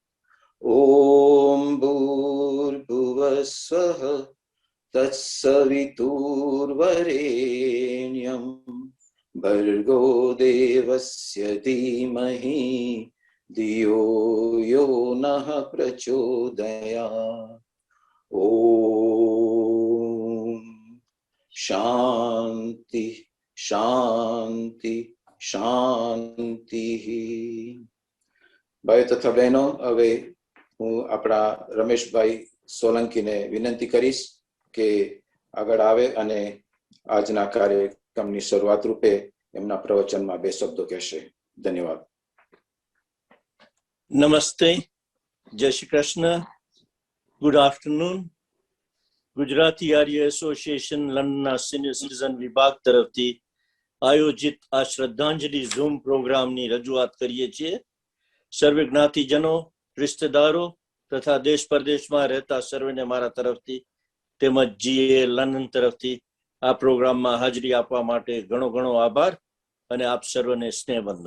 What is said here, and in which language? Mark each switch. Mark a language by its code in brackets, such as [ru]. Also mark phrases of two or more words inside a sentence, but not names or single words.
[sa] ॐ भूर्भुवस्वः तत्सवितुर्वरेण्यं भर्गो देवस्य धीमहि धियो यो नः प्रचोदयात्. ओम शांति शांति शांति. [hi] भाई तथा बहनों, [gu] હવે હું આપણા રમેશભાઈ સોલંકીને વિનંતી કરીશ કે આગળ આવે અને આજના કાર્યક્રમની શરૂઆત રૂપે એમના પ્રવચનમાં બે શબ્દો કહેશે. ધન્યવાદ. નમસ્તે, જય શ્રી કૃષ્ણ. [en] Good afternoon. [gu] ગુજરાતી આર્ય એસોસિએશન લંડનના [en] senior citizen [gu] વિભાગ તરફથી આયોજિત આ શ્રદ્ધાંજલિ ઝૂમ પ્રોગ્રામની રજૂઆત કરીએ છીએ. સર્વે જ્ઞાતિજનો, રિશ્તેદારો તથા દેશ પરદેશમાં રહેતા સર્વેને મારા તરફથી તેમજ જીએ લંડન તરફથી આ પ્રોગ્રામમાં હાજરી આપવા માટે ઘણો ઘણો આભાર અને આપ સર્વને સ્નેહવંદન.